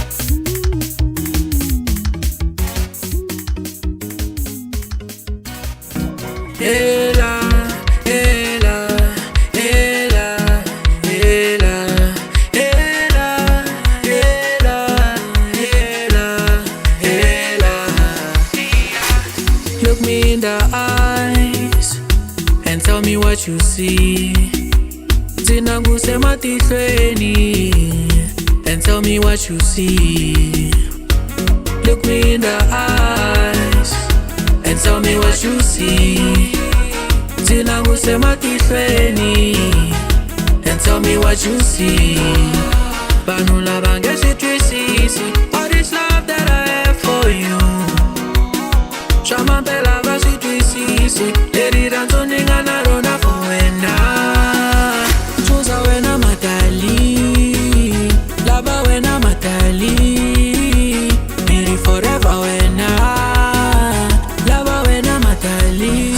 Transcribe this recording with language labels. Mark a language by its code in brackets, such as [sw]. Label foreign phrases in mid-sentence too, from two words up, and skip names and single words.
[en] Ela, ela, ela, ela, ela, ela, ela, ela. Look me in the eyes and tell me what you see. [ts] Zinanguse matihlweni [en] and tell me what you see. Look me in the eyes and tell me what you see. [ts] Zinanguse matihlweni [en] and tell me what you see. [ts] Vanhu lava nge swi twisisi [en] all this love that I have for [ts] you. Shama pela vasi twisisi, eri ranzo ninga na rona for wena. Choza wena matali, laba wena matali, eri forever wena, laba wena matali.